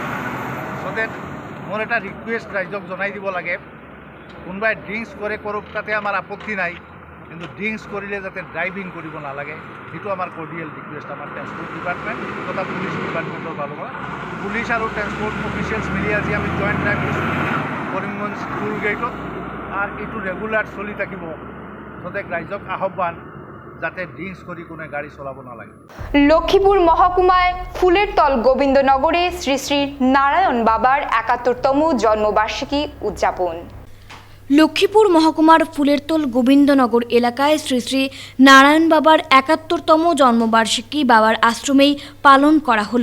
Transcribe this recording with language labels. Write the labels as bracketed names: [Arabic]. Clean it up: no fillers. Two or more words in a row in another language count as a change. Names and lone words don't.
[English] so that [Assamese] মোৰ এটা ৰিকুৱেষ্ট ৰাইজক জনাই দিব লাগে, কোনোবাই ড্ৰিংকছ কৰে কৰক তাতে আমাৰ আপত্তি নাই, কিন্তু ড্ৰিংকছ কৰিলে যাতে ড্ৰাইভিং কৰিব নালাগে, সেইটো আমাৰ [English] cordial request [Assamese] আমাৰ [English] transport department [Assamese] তথা [English] police department [Assamese] ফালৰ পৰা। পুলিচ আৰু [English] transport officials [Assamese] মিলি আজি আমি [English] joint drive [Assamese] দিছোঁ কৰিমগঞ্জ টোল গেটত, আৰু এইটো ৰেগুলাৰ চলি থাকিব। যাতে ৰাইজক আহ্বান যাতে ড্রিঙ্কস করে কোনো গাড়ি চলাব নালাগে। [Bangla] লক্ষ্মীপুর মহকুমায় ফুলেরতল গোবিন্দনগরে শ্রী শ্রী নারায়ণ বাবার ৭১তম জন্মবার্ষিকী উদযাপন। লক্ষ্মীপুর মহকুমার ফুলেরতল গোবিন্দনগর এলাকায় শ্রী শ্রী নারায়ণ বাবার ৭১তম জন্মবার্ষিকী বাবার আশ্রমেই পালন করা হলো।